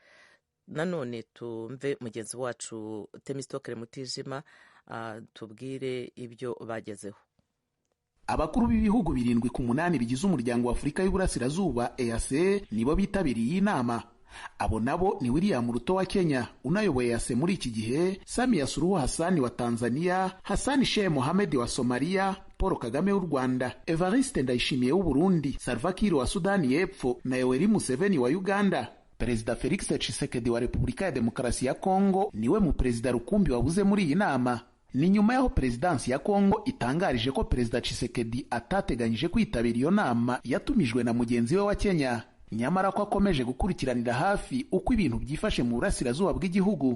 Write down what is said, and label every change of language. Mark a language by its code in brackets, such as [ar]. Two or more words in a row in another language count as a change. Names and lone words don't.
[rw] Nanone tumve mugenzi wacu Temistokere Mutijima tubwire ibyo bagezeho. Abakuru b'ibihugu 7 ku 8 bigize umuryango wa Afurika y'Uburasirazuba EAC nibo bitabiriye iyi nama. Abo nabo ni William Ruto wa Kenya unayoboye EAC muri iki gihe, Samia Suluhu Hassan wa Tanzania, Hassan Sheikh Mohamed wa Somalia, Paul Kagame w'u Rwanda, Evariste Ndayishimiye w'u Burundi, Salva Kiir wa Sudani y'Epfo na Yoweri Museveni wa Uganda. Perezida Felix Tshisekedi wa Repubulika ya Demokarasi ya Kongo niwe mu perezida rukumbi wabuze muri iyi nama. Ni nyuma yaho Perezidansi ya Kongo itangarije ko Perezida Tshisekedi atateganyije kwitabira iyo nama yatumijwe na mugenzi we wa Kenya, nyamara ko akomeje gukurikiranira hafi uko ibintu byifashe mu burasirazuba bw'igihugu.